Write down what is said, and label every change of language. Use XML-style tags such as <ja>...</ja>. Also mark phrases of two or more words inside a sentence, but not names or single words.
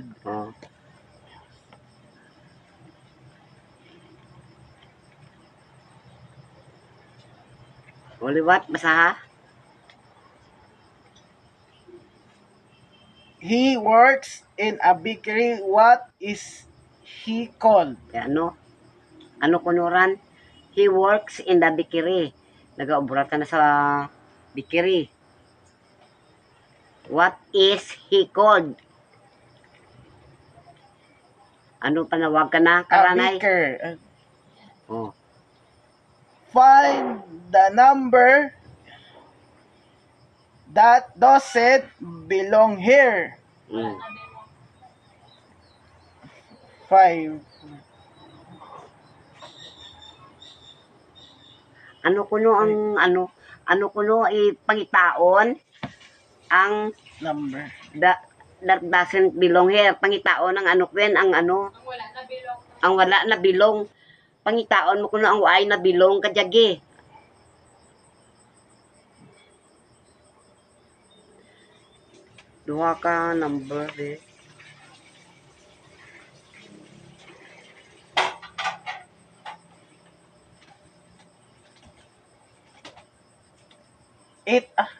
<krj>Oh. Uliwat, basa ha?</krj> <en>He works in a bakery. What is he called?</en> <krj>Kaya ano? Ano kunuran?</krj> <en>He works in the bakery.</en> <krj>Nag-aubrat ka na sa bakery.</krj> <en>What is he called?</en> <krj>Ano panawag ka na, A karanay?</krj> <en>baker. Oh. Find the number that doesn't belong here. Mm. 5.</en> <krj>Ano kuno ang ano kuno pangitaon ang</krj> <en>Number. that doesn't belong here.</en> <krj>Pangitaon ang ano kwen ang ano Ang wala na bilong. ang wala na bilong. Pangitaon mo kuno ang waay na bilong kadyagi. Duha ka number eh.</krj> <en>Eight.</en>